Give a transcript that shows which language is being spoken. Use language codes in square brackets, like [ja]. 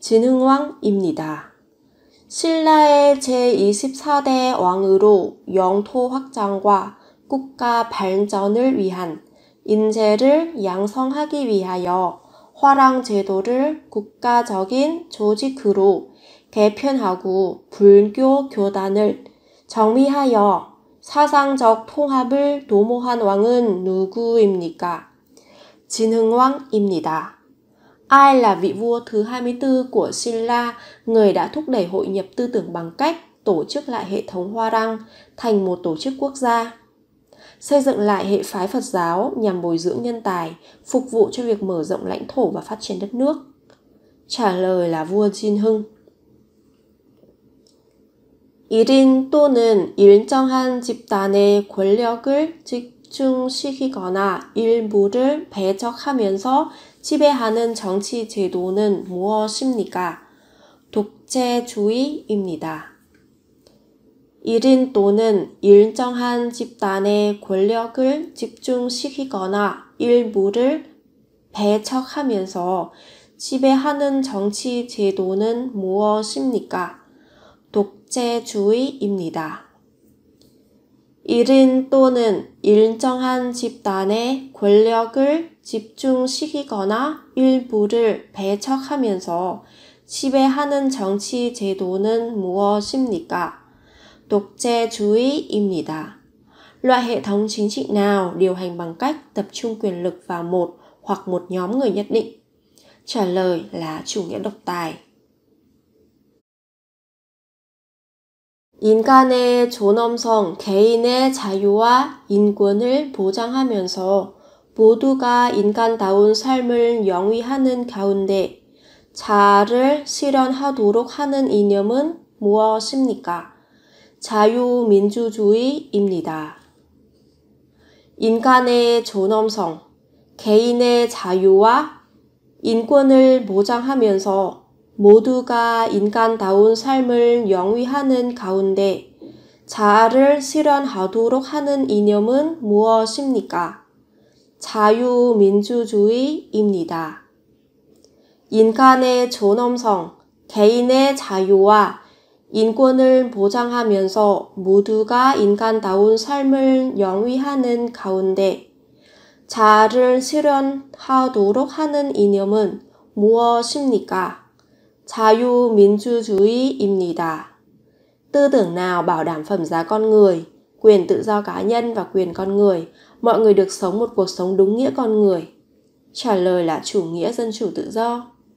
[ko] 진흥왕입니다. 신라의 제24대 왕으로 영토 확장과 국가 발전을 위한 인재를 양성하기 위하여 화랑 제도를 국가적인 조직으로 개편하고 불교 교단을 정비하여 사상적 통합을 도모한 왕은 누구입니까? 진흥왕입니다. [vi] Ai là vị vua thứ 24 của Silla, người đã thúc đẩy hội nhập tư tưởng bằng cách tổ chức lại hệ thống Hwarang thành một tổ chức quốc gia, xây dựng lại hệ phái Phật giáo nhằm bồi dưỡng nhân tài, phục vụ cho việc mở rộng lãnh thổ và phát triển đất nước? Trả lời là vua Jinhung. [ko] 일인 또는 일정한 집단의 권력을 집중시키거나 일부를 배척하면서 지배하는 정치 제도는 무엇입니까? 독재주의입니다. 일인 또는 일정한 집단의 권력을 집중시키거나 일부를 배척하면서 지배하는 정치 제도는 무엇입니까? 독재주의입니다. 일인 또는 일정한 집단의 권력을 집중시키거나 일부를 배척하면서 지배하는 정치 제도는 무엇입니까? 독재주의입니다. [vi] Loại hệ thống chính trị nào điều hành bằng cách tập trung quyền lực vào một hoặc một nhóm người nhất định? Trả lời là chủ nghĩa độc tài. [ko] 인간의 존엄성, 개인의 자유와 인권을 보장하면서 모두가 인간다운 삶을 영위하는 가운데 자아를 실현하도록 하는 이념은 무엇입니까? 자유민주주의입니다. 인간의 존엄성, 개인의 자유와 인권을 보장하면서 모두가 인간다운 삶을 영위하는 가운데 자아를 실현하도록 하는 이념은 무엇입니까? 자유민주주의입니다. 인간의 존엄성, 개인의 자유와 인권을 보장하면서 모두가 인간다운 삶을 영위하는 가운데 자아를 실현하도록 하는 이념은 무엇입니까? 자유민주주의입니다. [vi] Tư tưởng nào bảo đảm phẩm giá con người, quyền tự do cá nhân và quyền con người, mọi người được sống một cuộc sống đúng nghĩa con người? Trả lời là chủ nghĩa dân chủ tự do.